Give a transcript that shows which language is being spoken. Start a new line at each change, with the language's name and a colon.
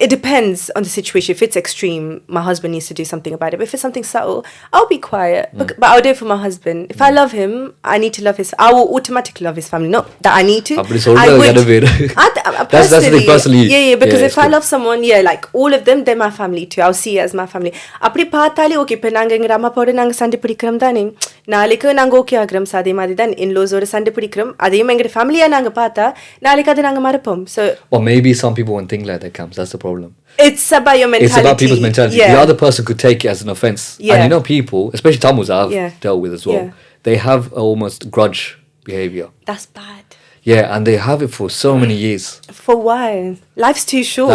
English: It depends on the situation. If it's extreme, my husband needs to do something about it. But if it's something subtle, I'll be quiet. But I'll do it for my husband. If I love him, I need to love his... I will automatically love his family. Not that I need to. That's the thing personally. Yeah, because if I love someone, like all of them, they're my family too. I'll see it as my family.
Tamil: அப்படி பார்த்தாலே okay இப்போ நாங்கள் எங்கள் அம்மாப்போட நாங்கள் சண்டை பிடிக்கிறோம் தானே நாளைக்கு நாங்கள் ஓகே ஆகிறோம் அதே மாதிரி தான் இன்லோஸோட சண்டை பிடிக்கிறோம் அதையும் எங்கள் ஃபேமிலியாக நாங்கள் பார்த்தா நாளைக்கு அதை நாங்கள் மறப்போம்.
English: So or maybe some people won't think like that, Kamz. That's the problem. It's about your mentality. It's about people's mentality. The other person could take it as an offense. And people, especially Tamus I've dealt with as well, they have almost grudge behavior. That's bad. Yeah, and they have it for so many years. For why? Life's too short.